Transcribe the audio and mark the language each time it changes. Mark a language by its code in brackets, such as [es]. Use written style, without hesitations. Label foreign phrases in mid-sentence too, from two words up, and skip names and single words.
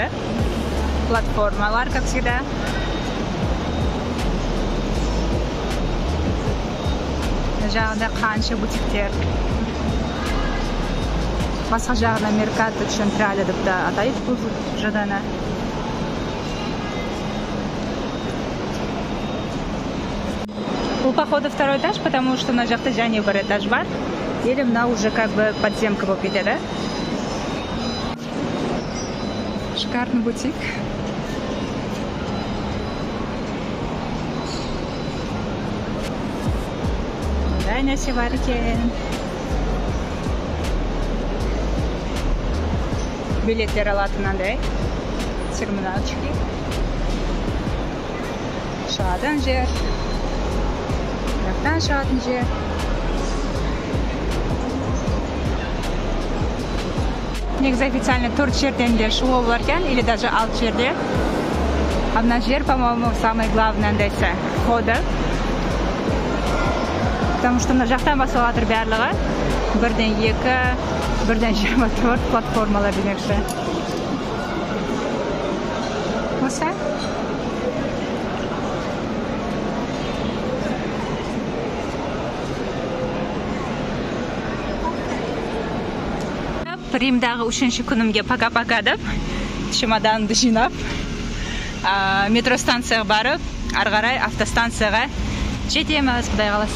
[kk] Платформалар, [ru] как всегда. [kk] Жағында қанша бутиктер. Басқа жағына Меркато Централе деп те атайды бұл ЖД-ны. Бұл, [ru] походу, второй этаж, потому что на [kk] жақта және бір этаж бар. [ru] Или мына уже как бы подземка [kk] болып кетеді. [ru] Шикарный бутик. [kk] Мындай нәрсе бар екен. Билеттер алатын андай. Терминалчики. Шығатын жер. Жақтан шығатын жер. Негізі официально 4 жерден де шығуы бар екен, [ru] или даже [kk] 6 жерде. Мына жер, [ru] по-моему, самый главный андайсы входы. Потому что [kk] мына жақтан басталып жатыр барлығы. 1-ден 2, 1-ден 24 платформалар демекші. Осы? Римдағы 3-ші күнімге пока-пока деп, чемоданымды жинап, метро станцияға барып, арғарай автостанцияға жетеміз, құдай қаласа.